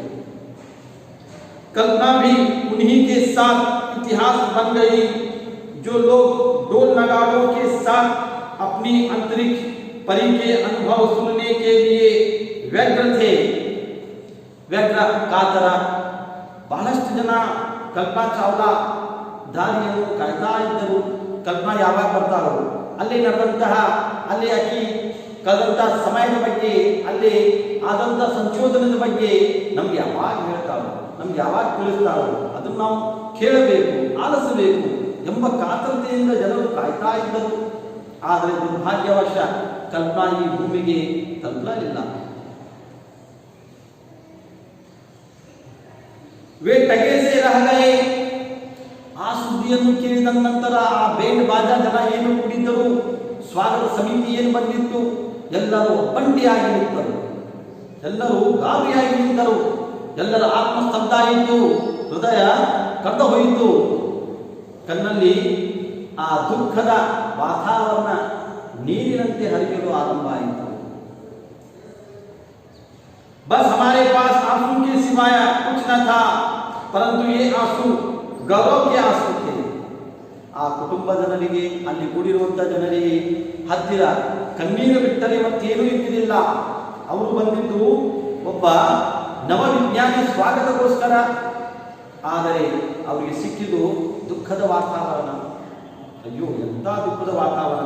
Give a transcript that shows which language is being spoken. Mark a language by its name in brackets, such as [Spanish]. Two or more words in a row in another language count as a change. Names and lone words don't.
[Hindi] कल्पना भी उन्हीं के साथ इतिहास बन गई, जो लोग ढोल नगाड़ों के साथ अपनी अंतरिक्ष परी के अनुभव सुनने के लिए व्यग्र थे। व्यग्र कातर [Kannada] ಬಹಳಷ್ಟು ಜನ ಕಲ್ಪನಾ ಚಾವ್ಲಾ ದಾರಿಯನ್ನು ಕಾಯ್ತಾ ಇದ್ದರು. ಕಲ್ಪನಾ ಯಾವಾಗ ಬರ್ತಾರೋ ಅಲ್ಲಿ ನಡೆದಂತಹ, ಅಲ್ಲಿ ಆಕಿ ಕಳೆದಂತಹ ಸಮಯದ ಬಗ್ಗೆ, ಅಲ್ಲಿ ಆದಂಥ ಸಂಶೋಧನದ ಬಗ್ಗೆ ನಮ್ಗೆ ಯಾವಾಗ ಹೇಳ್ತಾರೋ, ನಮ್ಗೆ ಯಾವಾಗ ತಿಳಿಸ್ತಾರೋ ಅದನ್ನು ನಾವು ಕೇಳಬೇಕು, ಆಲಿಸಬೇಕು ಎಂಬ ಕಾತರತೆಯಿಂದ ಜನರು ಕಾಯ್ತಾ ಇದ್ದರು. ಆದರೆ ದುರ್ಭಾಗ್ಯವಶ ಕಲ್ಪನಾ ಈ ಭೂಮಿಗೆ ತಲುಪಲಿಲ್ಲ. [Hindi] वे टगे से रह गए। [Kannada] ಆ ಸುದ್ದಿಯನ್ನು ಕೇಳಿದ ನಂತರ ಆ [Hindi] बैंड बाजा [Kannada] ಜನ ಏನು ಕೂಡಿದ್ದರು, ಸ್ವಾಗತ ಸಮಿತಿ ಏನು ಬಂದಿತ್ತು, ಎಲ್ಲರೂ ಒಬ್ಬಂಟಿಯಾಗಿ ನಿಂತರು, ಎಲ್ಲರೂ ಗಾಬರಿಯಾಗಿ ನಿಂತರು. ಎಲ್ಲರ ಆತ್ಮಸ್ತಬ್ಧ ಆಯಿತು, ಹೃದಯ ಕಡ್ದು ಹೋಯಿತು. ಕಣ್ಣಲ್ಲಿ ಆ ದುಃಖದ ವಾತಾವರಣ ನೀರಿನಂತೆ ಹರಿಯಲು ಆರಂಭ ಆಯಿತು. [Hindi] बस हमारे पास आंसू के सिवाय कुछ न था, परंतु ये आंसू गौरव के आंसू थे। [Kannada] ಆ ಕುಟುಂಬ ಜನರಿಗೆ, ಅಲ್ಲಿ ಕೂಡಿರುವಂಥ ಜನರಿಗೆ ಹತ್ತಿರ ಕಣ್ಣೀರು ಬಿಟ್ಟರೆ ಮತ್ತೇನೂ ಇದ್ದಿರಲಿಲ್ಲ. ಅವರು ಬಂದಿದ್ದು ಒಬ್ಬ ನವವಿಜ್ಞಾನಿ ಸ್ವಾಗತಕ್ಕೋಸ್ಕರ. ಆದರೆ ಅವರಿಗೆ ಸಿಕ್ಕಿದ್ದು ದುಃಖದ ವಾತಾವರಣ. ಅಯ್ಯೋ, ಎಂಥ ದುಃಖದ ವಾತಾವರಣ!